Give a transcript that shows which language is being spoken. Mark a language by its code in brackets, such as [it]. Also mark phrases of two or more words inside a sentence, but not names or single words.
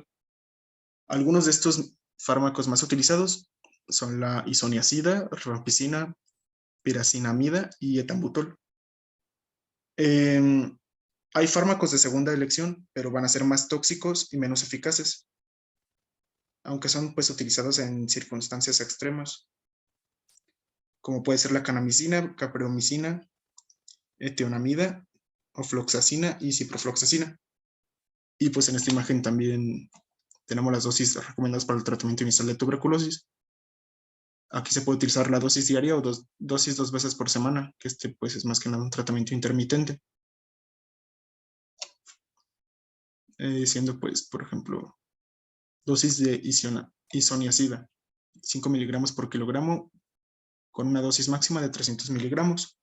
[es] Algunos de estos fármacos más utilizados son la isoniazida, rifampicina, piracinamida y etambutol. Hay fármacos de segunda elección, pero van a ser más tóxicos y menos eficaces, aunque son pues utilizados en circunstancias extremas, como puede ser la kanamicina, capreomicina, etionamida, ofloxacina y ciprofloxacina. Y pues en esta imagen también tenemos las dosis recomendadas para el tratamiento inicial de tuberculosis. Aquí se puede utilizar la dosis diaria o dosis 2 veces por semana, que pues es más que nada un tratamiento intermitente. Siendo pues, por ejemplo, dosis de isoniazida, 5 miligramos por kilogramo, con una dosis máxima de 300 miligramos.